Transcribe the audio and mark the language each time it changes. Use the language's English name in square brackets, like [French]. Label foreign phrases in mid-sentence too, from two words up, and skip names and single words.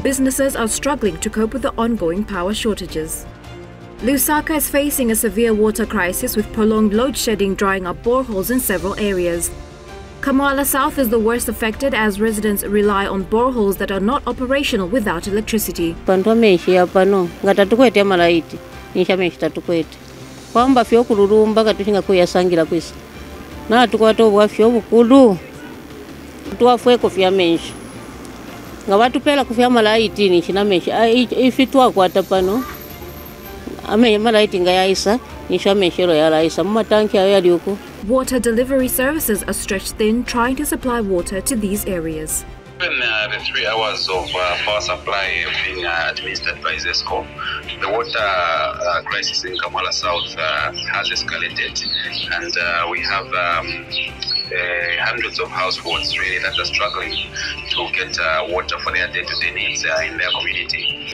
[English] Businesses are struggling to cope with the ongoing power shortages. Lusaka is facing a severe water crisis with prolonged load shedding drying up boreholes in several areas. Kamwala South is the worst affected as residents rely on boreholes that are not operational without electricity. [Bemba] Kwamba fyo kururumba katushinga kuyasangira kwisi na tukwatobwa fyo bukulu tuwafwe kufya menshi nga batupela kufya malaiti ni china menshi ifitwa kwata pano ame malaiti nga yaisa nisha menshero ya laisa mumatanki ayo yali uko. [English] Water delivery services are stretched thin trying to supply water to these areas. When the 3 hours of power supply have been administered by ZESCO, the water crisis in Kamwala South has escalated, and we have hundreds of households really that are struggling to get water for their day-to-day needs in their community.